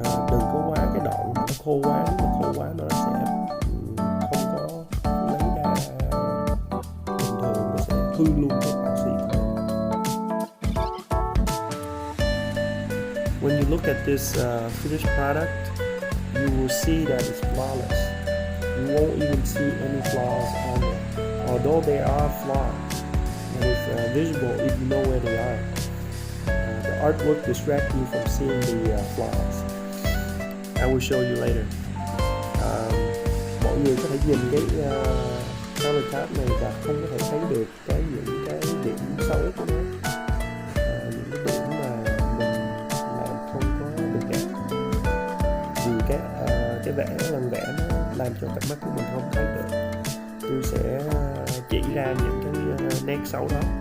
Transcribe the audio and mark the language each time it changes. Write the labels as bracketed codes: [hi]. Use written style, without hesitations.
[vi] đừng có quá cái đoạn nó khô quá nó sẽ không có lấy ra bình thường, nó sẽ hư luôn cái epoxy. [en] When you look at this finished product, you will see that it's flawless. You won't even see any flaws on it, although there are flaws, and it's visible if you know where they are. The artwork distracts you from seeing the flaws. I will show you later. [vi] Mọi người có thể nhìn cái countertop này và không có thể thấy được những cái điểm xấu của nó, những cái điểm mà mình làm không có được đẹp, vì cái lần vẽ nó làm cho cặp mắt của mình không thấy được. Tôi sẽ chỉ ra những cái nét xấu đó.